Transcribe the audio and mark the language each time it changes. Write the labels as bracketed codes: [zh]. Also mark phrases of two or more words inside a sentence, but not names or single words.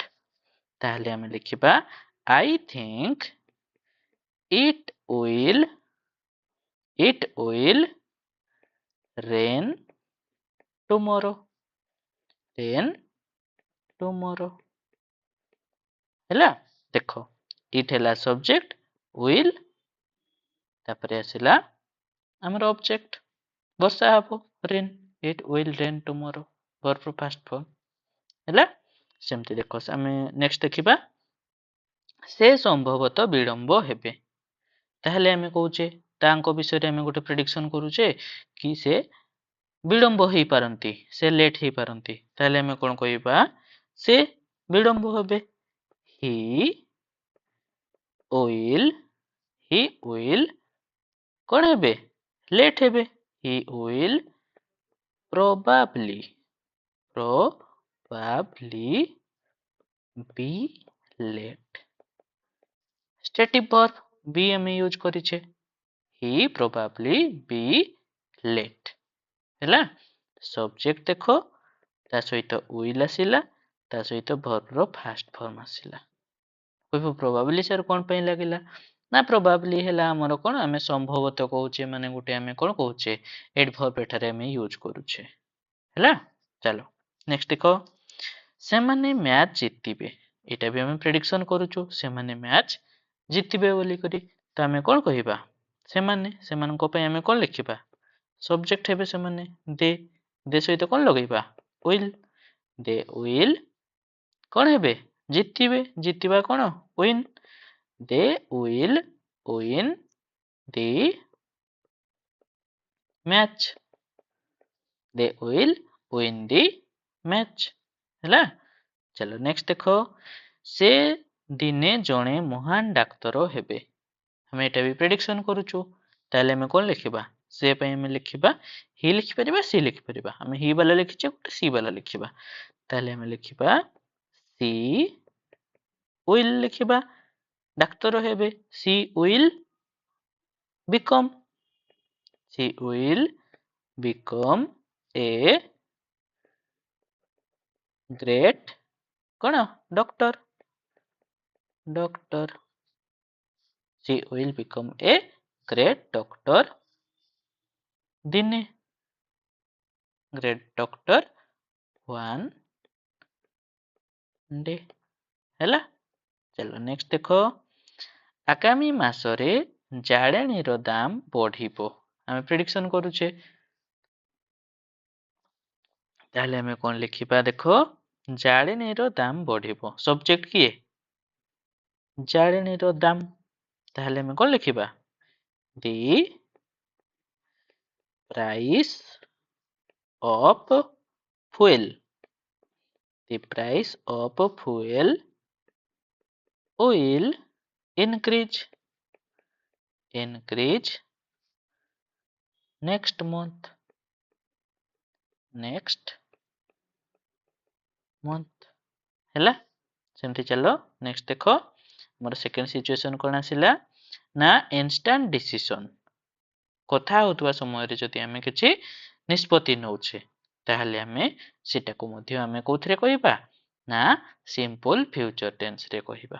[or] ତାହେଲେ ଆମେ ଲେଖିବା [en] I think it will, it will rain tomorrow, rain tomorrow. [or] ହେଲା, ଦେଖ ଇଟ୍ ହେଲା ସବଜେକ୍ଟ, ୱିଲ୍ ତାପରେ ଆସିଲା ଆମର ଅବଜେକ୍ଟ। ବର୍ଷା ହବ [en] rain, it will rain tomorrow, verb past form ହେଲା। [or] ସେମିତି ଦେଖ ଆମେ ନେକ୍ସଟ ଦେଖିବା ସେ ସମ୍ଭବତଃ ବିଳମ୍ବ ହେବେ। ତାହେଲେ ଆମେ କହୁଛେ ତାଙ୍କ ବିଷୟରେ ଆମେ ଗୋଟେ ପ୍ରେଡିକ୍ସନ କରୁଛେ କି ସେ ବିଳମ୍ବ ହେଇପାରନ୍ତି, ସେ ଲେଟ୍ ହେଇପାରନ୍ତି। ତାହେଲେ ଆମେ କଣ କହିବା ସେ ବିଳମ୍ବ ହେବେ। [en] he will [or] କଣ ହେବେ ଲେଟ୍ ହେବେ। [en] he will probably be late। stative verb be [or] ଆମେ ୟୁଜ କରିଛେ। [en] he probably be late ହେଲା। [or] ସବଜେକ୍ଟ ଦେଖ ତା ସହିତ will ଆସିଲା, ତା ସହିତ verb ର [en] first form [or] ଆସିଲା। କହିବ probably ସାର୍ କଣ ପାଇଁ ଲାଗିଲା ନା probably ହେଲା ଆମର କଣ ଆମେ ସମ୍ଭବତଃ କହୁଛେ ମାନେ ଗୋଟେ ଆମେ କଣ କହୁଛେ adverb ଏଠାରେ ଆମେ ୟୁଜ କରୁଛେ ହେଲା। ଚାଲ ନେକ୍ସଟ ଦେଖ ସେମାନେ ମ୍ୟାଚ ଜିତିବେ। ଏଇଟା ବି ଆମେ ପ୍ରେଡିକ୍ସନ କରୁଛୁ ସେମାନେ ମ୍ୟାଚ ଜିତିବେ ବୋଲି କରି। ତ ଆମେ କଣ କହିବା ସେମାନେ, ସେମାନଙ୍କ ପାଇଁ ଆମେ କଣ ଲେଖିବା ସବଜେକ୍ଟ ହେବେ ସେମାନେ। ଦେ ସହିତ କଣ ଲଗେଇବା will, [en] they will [or] କଣ ହେବେ ଜିତିବେ। ଜିତିବା କଣ [en] win, they will win the match, they will win the match ହେଲା। [or] ଚାଲ ନେକ୍ସଟ ଦେଖ ସେ ଦିନେ ଜଣେ ମହାନ ଡାକ୍ତର ହେବେ। ଆମେ ଏଟା ବି ପ୍ରେଡିକ୍ସନ କରୁଛୁ। ତାହେଲେ ଆମେ କଣ ଲେଖିବା ସେ ପାଇଁ ଆମେ ଲେଖିବା ହି ଲେଖିପାରିବା ସି ଲେଖିପାରିବା। ଆମେ ହି ବାଲା ଲେଖିଛେ ଗୋଟେ ସି ବାଲା ଲେଖିବା। ତାହେଲେ ଆମେ ଲେଖିବା [en] she will [or] ଲେଖିବା ଡାକ୍ତର ହେବେ। [en] she will become a great କଣ ଡକ୍ଟର। she will become a great doctor ଦିନେ, great doctor one day ହେଲା। [or] ଚାଲ ନେକ୍ସଟ ଦେଖ ଆଗାମୀ ମାସରେ ଜାଳେଣୀର ଦାମ ବଢିବ। ଆମେ ପ୍ରେଡିକ୍ସନ କରୁଛେ। ତାହେଲେ ଆମେ କଣ ଲେଖିବା ଦେଖ ଜାଳେଣୀର ଦାମ ବଢିବ। ସବଜେକ୍ଟ କିଏ ଜାଳେଣୀର ଦାମ। ତାହେଲେ ଆମେ କଣ ଲେଖିବା [en] the price of fuel, the price of fuel will increase next month ହେଲା। [or] ସେମିତି ଚାଲ ନେକ୍ସଟ ଦେଖ ଆମର [en] second situation [or] କଣ ଆସିଲା ନା [en] instant decision. [or] କଥା ହେଉଥିବା ସମୟରେ ଯଦି ଆମେ କିଛି ନିଷ୍ପତ୍ତି ନେଉଛେ ତାହେଲେ ଆମେ ସେଟାକୁ ମଧ୍ୟ ଆମେ କୋଉଥିରେ କହିବା ନା [en] simple future [or] ଟେନ୍ସରେ କହିବା।